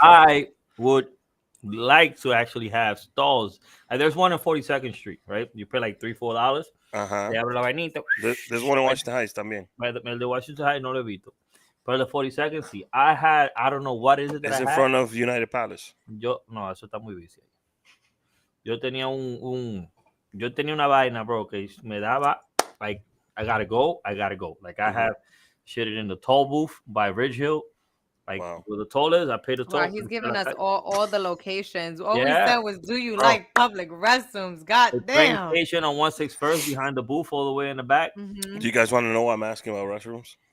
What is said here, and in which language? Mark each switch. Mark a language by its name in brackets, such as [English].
[English] I would like to actually have stalls. There's one on 42nd Street, right? You pay like $3-4. There's one in Washington Heights [Spanish] también. El de Washington Heights no lo he visto. Pero [English] the 42nd, [Spanish] sí. [English] I don't know what is it that it's in front of United Palace. [Spanish] No, eso está muy busy. Yo tenía una vaina, bro, que me daba, [English] like, I gotta go. Like, I have shit in the toll booth by Ridge Hill. Like, where the toll is, I pay the toll. Wow, he's giving us all the locations. All we said was, do you like public restrooms? God the damn. train station on 161st behind the booth all the way in the back. Do you guys want to know why I'm asking about restrooms?